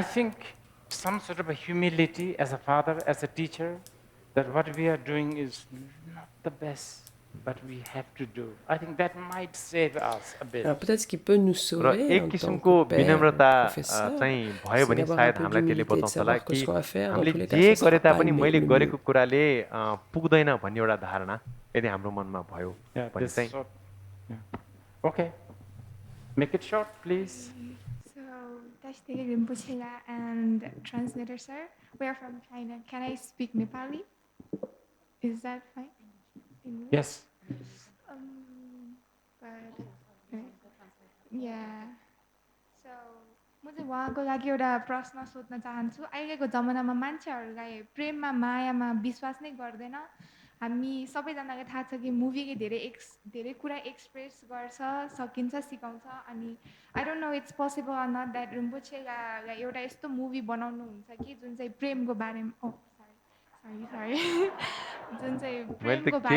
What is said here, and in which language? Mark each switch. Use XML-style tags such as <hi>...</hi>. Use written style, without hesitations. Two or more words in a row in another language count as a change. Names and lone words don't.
<en>I think some sort of a humility as a father, as a teacher, that what we are doing is not the best, but we have to do. I think that might save us a bit.</en> <fr>Alors peut-être ce qui peut nous</fr> <ne>र</ne> <fr>sauver</fr> <ne>एक</ne> <fr>en tant</fr> <ne>किसिमको</ne> <fr>que père,</fr> <ne>विनम्रता</ne> <fr>professeur,</fr> <ne>चाहिँ भयो भने</ne> <fr>d'avoir</fr> <ne>सायद</ne> <fr>un peu</fr> <ne>हामीलाई त्यसले</ne> <fr>d'humilité, de</fr> <ne>बताउँछ होला</ne> <fr>savoir que</fr> <ne>कि</ne> <fr>ce qu'on va faire, dans</fr> <ne>हामीले</ne> <fr>tous les cas,</fr> <ne>जे</ne> <fr>ça sera</fr> <ne>गरे</ne> <fr>pas</fr> <ne>तापनि</ne> <fr>le</fr> <ne>मैले</ne> <fr>mieux.</fr> <ne>गरेको कुराले पुग्दैन भन्ने एउटा धारणा यदि हाम्रो मनमा भयो</ne> <en>Yeah,</en> <ne>भने</ne> <en>this</en> <ne>चाहिँ</ne> <en>short. Yeah. Okay. Make it short, please. So, Tashtegi Rinpoche and translator sir, we are from China. Can I speak Nepali? Is that fine? English? Yes. But yeah. So,</en> <ne>म चाहिँ उहाँको लागि एउटा प्रश्न सोध्न चाहन्छु। अहिलेको जमानामा मान्छेहरूलाई प्रेममा मायामा विश्वास नै गर्दैन। हामी सबैजनालाई थाहा छ कि मुभीले धेरै कुरा एक्सप्रेस गर्छ, सकिन्छ, सिकाउँछ। अनि</ne> <en>I don't know it's possible or not that</en> <ne>रिम्पोछेलाई एउटा यस्तो मुभी बनाउनुहुन्छ कि जुन चाहिँ प्रेमको बारेमा सरी जुन चाहिँ प्रेमको बारेमा</ne>